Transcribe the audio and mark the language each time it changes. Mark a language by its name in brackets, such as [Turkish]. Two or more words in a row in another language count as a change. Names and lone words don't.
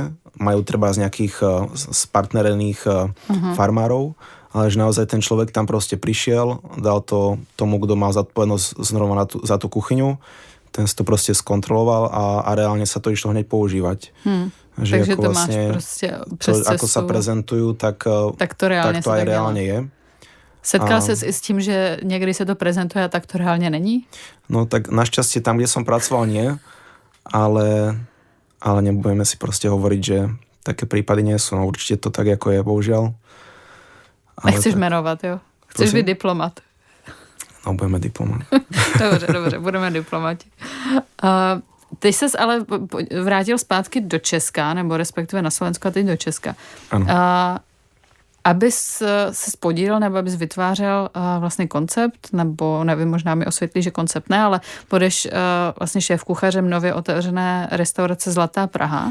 [Slovak] Majú treba z nejakých spartnerených farmárov, ale že naozaj ten človek tam proste prišiel, dal to tomu, kto mal zodpovednosť znova za tú kuchyňu, ten si to proste skontroloval a reálne sa to išlo hneď používať. Že takže ako to vlastne, [Czech] máš proste přes cestu. [Slovak] Ako sa prezentujú, tak to aj reálne je. [Czech] Setkal ses i s tím, že někdy se to prezentuje a tak to reálně není? [Slovak] No tak našťastie tam, kde som pracoval, nie, ale nebudeme si proste hovoriť, že také prípady nie sú. No určite to tak, ako je, bohužiaľ. [Czech] Nechceš jmenovat, jo? Chceš být diplomat. [Slovak] No, budeme diplomat. [Czech] Dobře, budeme diplomati. Ty ses ale vrátil zpátky do Česka, nebo respektive na Slovensko a teď do Česka. Ano. Abys se spodílel, nebo abys vytvářel vlastně koncept, nebo nevím, možná mi osvětlí, že koncept ne, ale budeš vlastně šéf kuchařem nově otevřené restaurace Zlatá Praha.